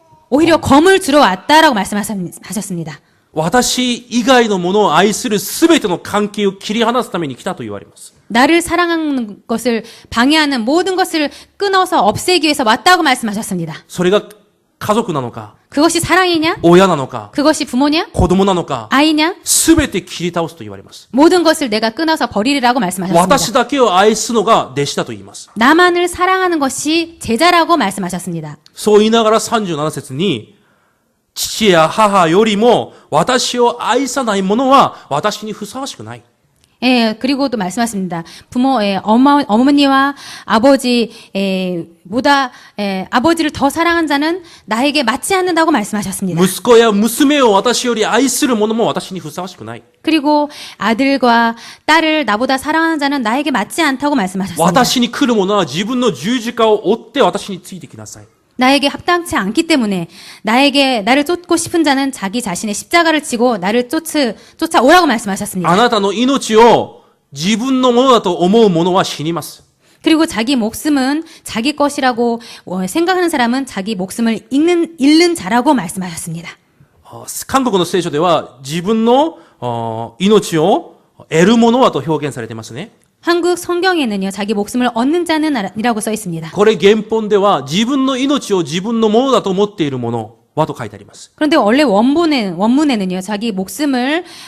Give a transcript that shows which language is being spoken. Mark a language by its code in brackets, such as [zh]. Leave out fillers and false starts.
[ko] 오히려 검을 주러 왔다라고 말씀하셨습니다. [ja] 私以外のものを愛するすべての関係を切り離すために来たと言われます。 [ko] 나를 사랑하는 것을 방해하는 모든 것을 끊어서 없애기 위해서 왔다고 말씀하셨습니다. [ja] それが家族なのか、 [ko] 그것이 사랑이냐? [ja] 親なのか、 [ko] 그것이 부모냐? [ja] 子供なのか、 [ko] 아이냐? [ja] すべて切り倒すと言われます。 [ko] 모든 것을 내가 끊어서 버리라고 말씀하셨습니다. [ja] 私だけを愛すのが弟子だと言います。 [ko] 나만을 사랑하는 것이 제자라고 말씀하셨습니다. [ja] そう言いながら37節に、父や母よりも私を愛さない者は私にふさわしくない。 [ko] 그리고 또 말씀하십니다. 어머니와 아버지보다 아버지를 더 사랑한 자는 나에게 맞지 않는다고 말씀하셨습니다. [ja] 息子や娘を私より愛する者も私にふさわしくない。 [ko] 그리고 아들과 딸을 나보다 사랑하는 자는 나에게 맞지 않다고 말씀하셨습니다. [ja] 私に来る者は自分の十字架を追って私についてきなさい。 [ko] 나에게 합당치 않기 때문에 나를 쫓고 싶은 자는 자기 자신의 십자가를 지고 나를 쫓아오라고 말씀하셨습니다. [ja] あなたの命を自分のものだと思う者は死にます。 [ko] 그리고 자기 목숨은 자기 것이라고 생각하는 사람은 자기 목숨을 잃는 자라고 말씀하셨습니다. [ja] 韓国の聖書では自分の命を得る者はと表現されてますね。 [ko] 한국 성경에는요, 자기 목숨을 얻는 자는 이라고 써 있습니다. [ja] これ原本では自分の命を自分のものだと思っているものはと書いてあります。 [ko] 그런데 원래 원문에는요, 자기 목숨을,